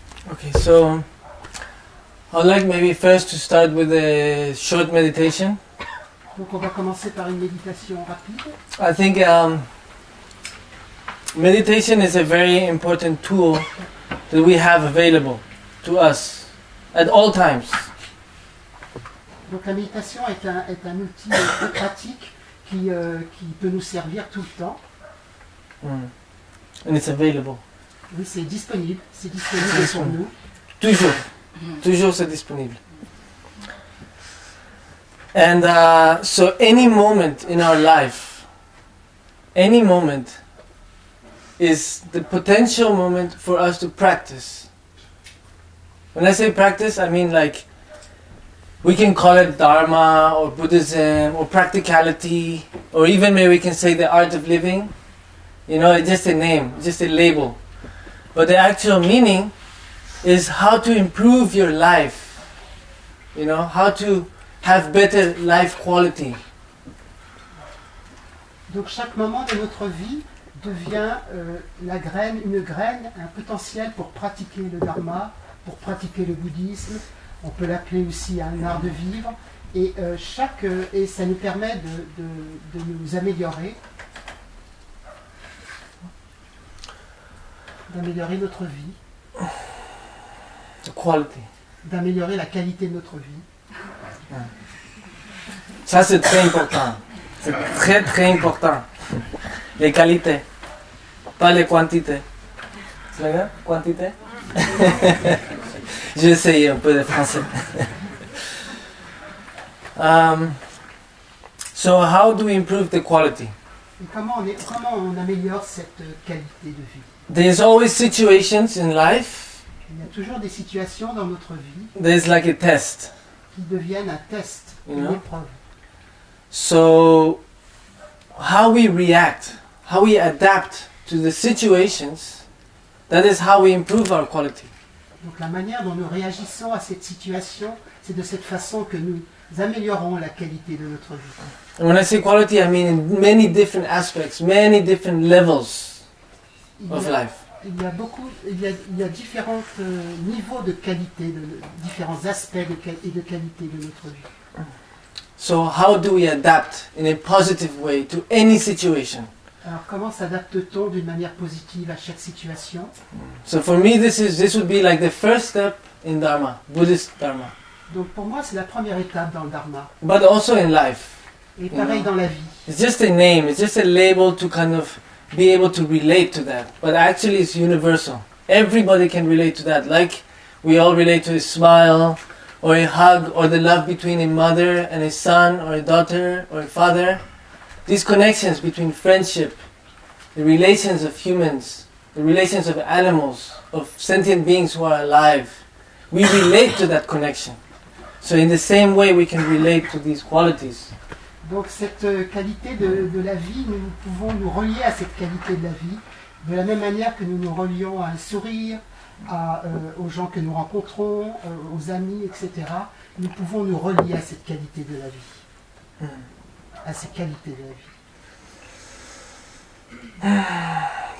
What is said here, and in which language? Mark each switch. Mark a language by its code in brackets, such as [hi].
[en] Okay, so I'd like maybe first to start with a short meditation. [fr] Donc on va commencer par une méditation rapide. [en] I think meditation is a very important tool that we have available to us at all times. [fr] Donc la méditation est un outil très pratique qui peut nous servir tout le temps. [en] And it's available. [fr] Oui, c'est disponible pour nous. Toujours. Toujours c'est disponible. [en] And so any moment in our life, any moment is the potential moment for us to practice. When I say practice, I mean like we can call it Dharma or Buddhism or practicality, or even maybe we can say the art of living. You know, it's just a name, just a label. But the actual meaning is how to improve your life, you know, how to have better life quality. [fr] Donc chaque moment de notre vie devient une graine, un potentiel pour pratiquer le Dharma, pour pratiquer le bouddhisme. On peut l'appeler aussi un art de vivre. Et, et ça nous permet de nous améliorer, d'améliorer notre vie. [en] The quality. [fr] D'améliorer la qualité de notre vie. Ça c'est très important. C'est très très important. Les qualités, pas les quantités. C'est vrai? Quantité? J'ai essayé un peu de français. [en] So how do we improve the quality? [fr] Et comment on améliore cette qualité de vie? [en] There's always situations in life. [fr] Il y a toujours des situations dans notre vie. [en] There's like a test. [fr] Qui deviennent un test, une épreuve. [en] So, how we react, how we adapt to the situations, that is how we improve our quality. [fr] Donc la manière dont nous réagissons à cette situation, c'est de cette façon que nous améliorons la qualité de notre vie. [en] And when I say quality, I mean in many different aspects, many different levels of life. [fr] Il y a différents niveaux de qualité, différents aspects de qualité de notre vie. [en] So how do we adapt in a positive way to any situation? [fr] Alors comment s'adapte-t-on d'une manière positive à chaque situation? [en] So for me this would be like the first step in Dharma, Buddhist Dharma. [fr] Donc pour moi c'est la première étape dans le Dharma. [en] But also in life. [fr] Et pareil dans la vie. [en] It's just a name, it's just a label to kind of be able to relate to that, but actually it's universal. Everybody can relate to that, like we all relate to a smile, or a hug, or the love between a mother and a son, or a daughter, or a father. These connections between friendship, the relations of humans, the relations of animals, of sentient beings who are alive, we relate to that connection. So in the same way we can relate to these qualities. [fr] Donc cette qualité de la vie, nous pouvons nous relier à cette qualité de la vie, de la même manière que nous nous relions à un sourire, aux gens que nous rencontrons, aux amis, etc. Nous pouvons nous relier à cette qualité de la vie. À cette qualité de la vie.